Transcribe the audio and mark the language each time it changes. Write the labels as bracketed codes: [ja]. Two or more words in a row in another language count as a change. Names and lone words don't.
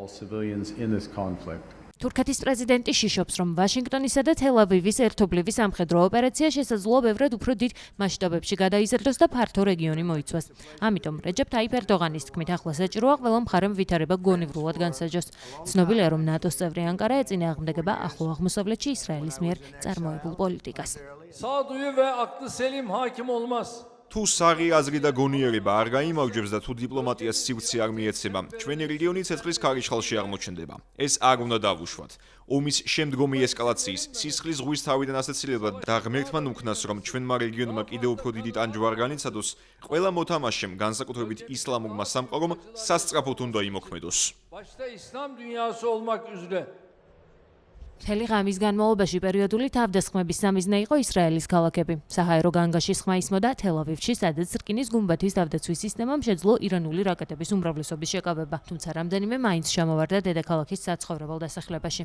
[ka] თურქეთის პრეზიდენტი შიშობს, რომ ვაშინგტონისა და თელ-ავივის ერთობლივი სამხედრო ოპერაცია შესაძლოა ბევრად უფრო დიდ მასშტაბებში გადაიზარდოს და ფართო რეგიონი მოიცვას. ამიტომ რეჯეფ ტაიფ ერდოღანის თქმით, ახლა საჭიროა ყველა მხარემ ვითარება გონივრულად განსაჯოს. ცნობილია, რომ ნატოს წევრი ანკარა ეწინააღმდეგება ახლო აღმოსავლეთში ისრაელის მიერ წარმოებულ პოლიტიკას. [tr] Sağduyu ve aklı selim hakim olmaz. [ka] თუ საღი აზრი და გონიერება არ გაიმარჯვებს და თუ დიპლომატიას სივრცე არ მიეცემა, ჩვენი რეგიონი ცეცხლის ქარიშხალში აღმოჩნდება. ეს არ უნდა დავუშვათ. ომის შემდგომი ესკალაციის, სისხლის ზღვის თავიდან ასაცილებლად და ღმერთმა ნუქნას, რომ ჩვენმა რეგიონმა კიდევ უფრო დიდი ტანჯვა არ განიცადოს, ყველა მოთამაშემ, განსაკუთრებით ისლამურმა სამყარომ, სასწრაფოდ უნდა იმოქმედოს. [tr] Başta İslam dünyası olmak üzere. [ka] მთელი ღამის განმავლობაში პერიოდული თავდასხმების სამიზნე იყო ისრაელის ქალაქები. საჰაერო განგაში სხმა ისმოდა თელ-ავივში, სადაც რკინის გუმბათის თავდაცვის სისტემამ შეძლო ირანული რაკეტების უმრავლესობის შეკავება, თუმცა რამდენიმე მაინც ჩამოვარდა დედაქალაქის საცხოვრებელ დასახლებაში.